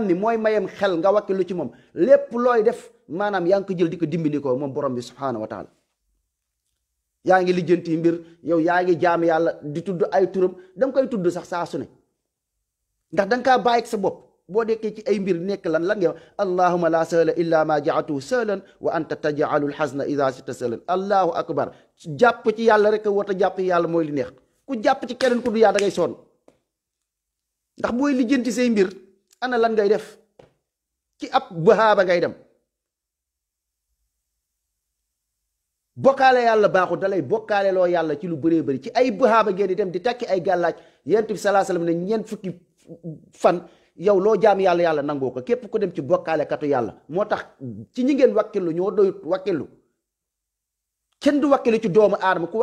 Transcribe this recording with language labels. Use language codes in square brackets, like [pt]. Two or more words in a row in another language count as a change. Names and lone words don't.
[wo] ni mooy mayem xel nga wakkilu ci moom lépp looy def maanaam yaa ngi ko jël di ko dimbali ko moom borom bi [ar] سبحانه وتعالى [wo] yaa ngi lijjanti mbir yow yaa ngi jaam yàlla di tudd ay turam danga koy tudd sax saa su ne ndax danga kaa bàyyi sa bopp boo dekkee ci ay mbir nekk lan nga [ar] اللهم لا سهل إلا ما جعلته سهلا وأنت تجعل الحزن إذا شئت سهلا الله أكبر [wo] jàpp ci yàlla rek a wota jàpp yàlla mooy li neex ku jàpp ci keneen ku du yaa da ngay sonn ndax booy lijjanti say mbir ana lan ngay def ci ab bahaaba ngay dem bokkaale yàlla baaxul dalay bokkaale loo yàlla ci lu bëree bëri ci ay bahaaba ngeen di dem di takki ay gàllaaj yonent bi [ar] صلى الله عليه وسلم [wo] ne ñeent fukki fan yow loo jaam yàlla nangoo ko képp ku dem ci bokkaale katu yàlla moo tax ci ñi ngeen wakkilu ñoo doyut wakkilu kenn du wakkilu ci doomu aadama ku